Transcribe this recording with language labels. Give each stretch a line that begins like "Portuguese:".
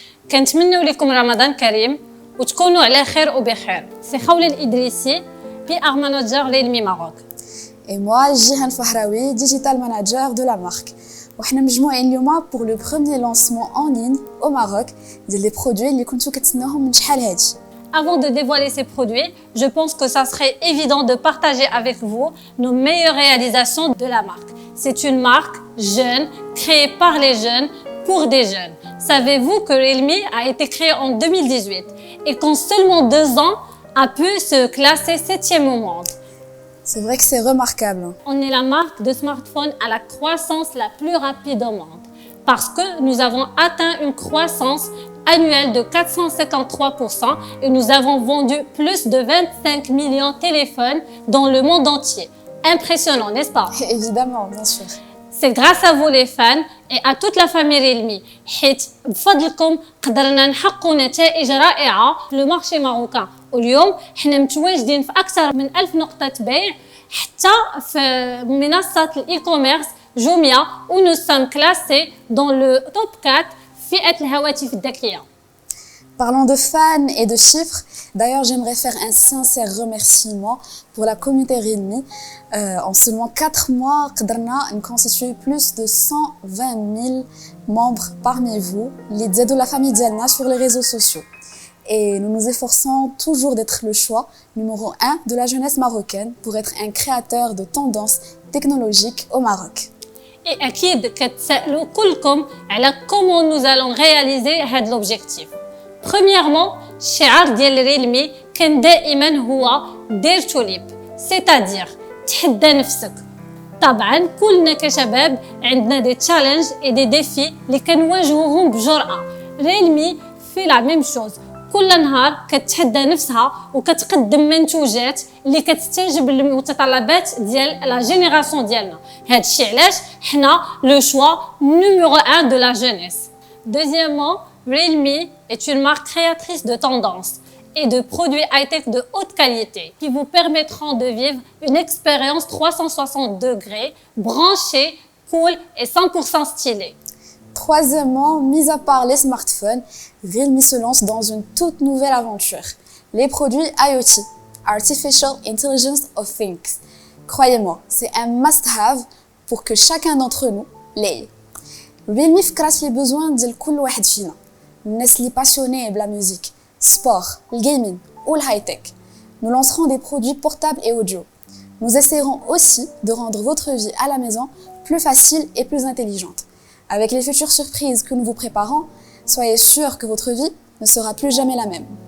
Arabic: كنتمنوا لكم رمضان كريم وتكونوا على خير وبخير. سي خولة الإدريسي PR manager ريلمي ماروك.
French: Et moi, Jihan Fahraoui, digital manager de la marque.
Arabic: وحنا مجموعين اليوم pour le premier lancement en ligne au Maroc ديال لي برودوي اللي كنتو كتسناوهم من شحال هادي.
French: Avant de dévoiler ces produits, je pense que ça serait évident de partager avec vous nos meilleures réalisations de la marque. C'est une marque jeune, créée par les jeunes, pour des jeunes. Savez-vous que Realme a été créé en 2018 et qu'en seulement 2 ans a pu se classer 7e au monde? C'est vrai que c'est remarquable. On est la marque de smartphone à la croissance la plus rapide au monde parce que nous avons atteint une croissance annuelle de 453% et nous avons vendu plus de 25 millions de téléphones dans le monde entier. Impressionnant, n'est-ce pas? Évidemment, bien sûr. C'est grâce à vous les fans et à toute la famille Realme.
Arabic: حيت بفضلكم قدرنا نحققوا نتائج رائعة في لو مارشي ماروكان. واليوم حنا متواجدين في أكثر من 1000 نقطة بيع حتى في منصة الإي كوميرس جوميا où nous sommes classés dans le top 4 فئة الهواتف الذكية.
French: Parlant de fans et de chiffres, d'ailleurs j'aimerais faire un sincère remerciement pour la communauté Realme. En seulement 4 mois, قدرنا constituer plus de 120 000 membres parmi vous, les de la famille ديالنا sur les réseaux sociaux. Et nous nous efforçons toujours d'être le choix numéro 1 de la jeunesse marocaine pour être un créateur de tendances technologiques au Maroc.
Arabic: Et أكيد كتسألوا كلكم على comment nous allons réaliser هذا l'objectif. Premièrement, الشعار ديال ريلمي كان دائما هو دير تو ليب، c'est-à-dire تحدى نفسك. طبعا كلنا كشباب عندنا دي تشالنج اي دي ديفي اللي كنواجهوهم بجرأة. ريلمي في لا ميم شوز، كل نهار كتحدى نفسها وكتقدم منتوجات اللي كتستجيب للمتطلبات ديال لا جينيراسيون ديالنا. هادشي علاش حنا لو شوا نيميرو 1 de la jeunesse.
French: Deuxièmement, Realme est une marque créatrice de tendances et de produits high-tech de haute qualité qui vous permettront de vivre une expérience 360 degrés, branchée, cool et 100% stylée. Troisièmement, mis à part les smartphones, Realme se lance dans une toute nouvelle aventure. Les produits IoT, Artificial Intelligence of Things. Croyez-moi, c'est un must-have pour que chacun d'entre nous l'ait.
Arabic: Realme فكرت في besoin ديال كل واحد فينا. الناس اللي passionnés بلا musique, sport, le gaming ou le high-tech.
French: Nous lancerons des produits portables et audio. Nous essaierons aussi de rendre votre vie à la maison plus facile et plus intelligente. Avec les futures surprises que nous vous préparons, soyez sûrs que votre vie ne sera plus jamais la même.